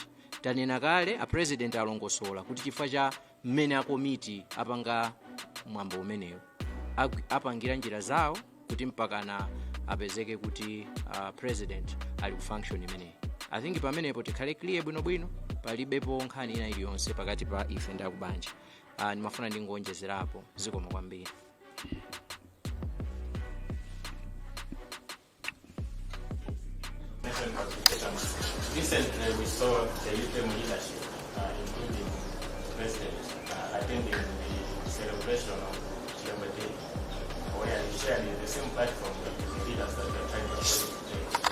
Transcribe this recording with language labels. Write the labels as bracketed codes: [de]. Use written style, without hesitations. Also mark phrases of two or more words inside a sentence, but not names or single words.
[ny] Tanena kale a president alongosola kuti chifukwa cha mmene a komiti apanga mwambo umeneyo apangira njira zawo kuti mpakana apezeke kuti president ali ku function imeneyi. [en] I think [ny] pamenepo tikhale clear bwinobwino, palibepo nkhani ina iliyonse pakati pa ife ndi akubanja. Nimafuna ndingonjezerapo. Zikomo kwambiri. [en] Recently, we saw the UTM leadership, including the president, attending the celebration of Chiyambe Day, where he shared the same platform with the leaders that we are trying to appoint today.